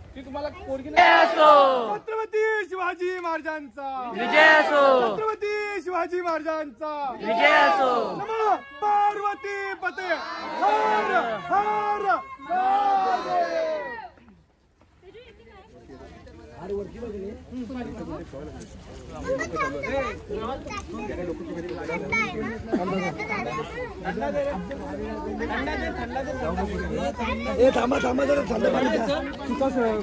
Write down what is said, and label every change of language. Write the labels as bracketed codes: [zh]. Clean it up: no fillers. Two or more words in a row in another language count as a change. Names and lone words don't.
[mr] छत्रपती शिवाजी महाराजांचा विजय असो. छत्रपती शिवाजी शिवाजी महाराजांचा विजय असो. [sa] नमः पार्वती पते हर हर महादेव. [mr] थांबा थांबा जरा थंड पाणी द्या.